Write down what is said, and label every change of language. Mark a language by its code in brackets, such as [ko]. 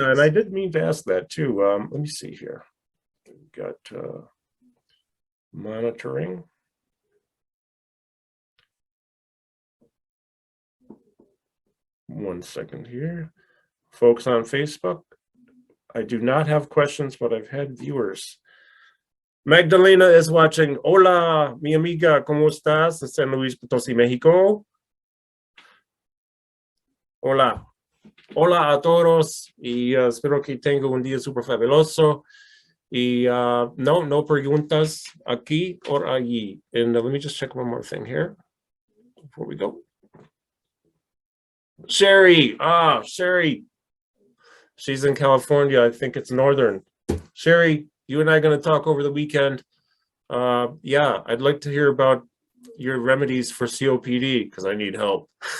[en] Yeah, and I did mean to ask that too. Let me see here. got monitoring. One second here. Folks on Facebook, I do not have questions, but I've had viewers. Magdalena is watching. [es] Hola, mi amiga, ¿cómo estás? En San Luis Potosí, México. Hola. Hola a todos y espero que tenga un día súper fabuloso. Y no preguntas aquí [en] or [es] allí. [en] And let me just check one more thing here before we go. Sherry, Sherry. She's in California. I think it's northern. Sherry, you and I are going to talk over the weekend. Yeah, I'd like to hear about your remedies for COPD because I need help.